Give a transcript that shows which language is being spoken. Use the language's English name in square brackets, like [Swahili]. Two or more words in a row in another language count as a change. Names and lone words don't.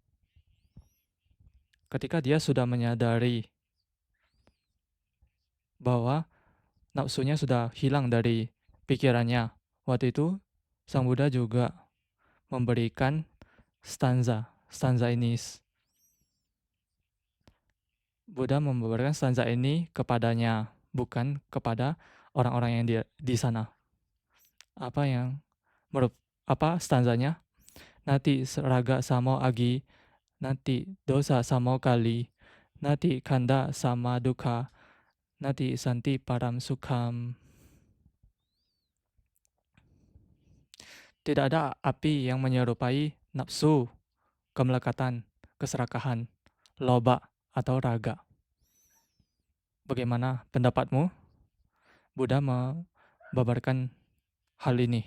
[Indonesian] Ketika dia sudah menyadari bahwa nafsunya sudah hilang dari pikirannya, waktu itu Sang Buddha juga memberikan stanza ini. Buddha memberikan stanza ini kepadanya, bukan kepada orang-orang yang di sana. Apa stanzanya? [Pali] Nati raga samo agi, nati dosa samo kali, nati kanda sama duka, nati santi param sukham. [Indonesian] Tidak ada api yang menyerupai nafsu, kemelekatan, keserakahan, loba, atau raga. Bagaimana pendapatmu? Buddha membabarkan hal ini.